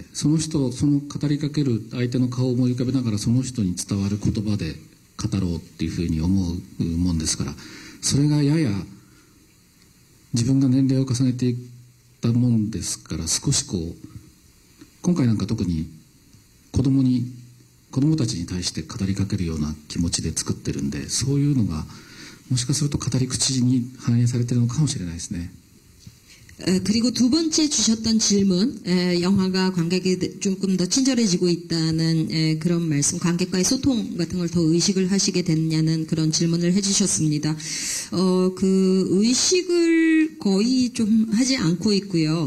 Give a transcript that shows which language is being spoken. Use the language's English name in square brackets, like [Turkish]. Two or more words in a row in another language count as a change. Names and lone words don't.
[Japanese] その語りかける相手の顔を思い浮かべながらその人に伝わる言葉で語ろうっていうふうに思うもんですから、それがやや自分が年齢を重ねていったもんですから、少し今回なんか特に子供たちに対して語りかけるような気持ちで作ってるんで、そういうのがもしかすると語り口に反映されているのかもしれないですね。 [Korean] 그리고 두 번째 주셨던 질문, 영화가 관객에 조금 더 친절해지고 있다는 그런 말씀, 관객과의 소통 같은 걸 더 의식을 하시게 됐냐는 그런 질문을 해주셨습니다. 그 의식을 거의 좀 하지 않고 있고요.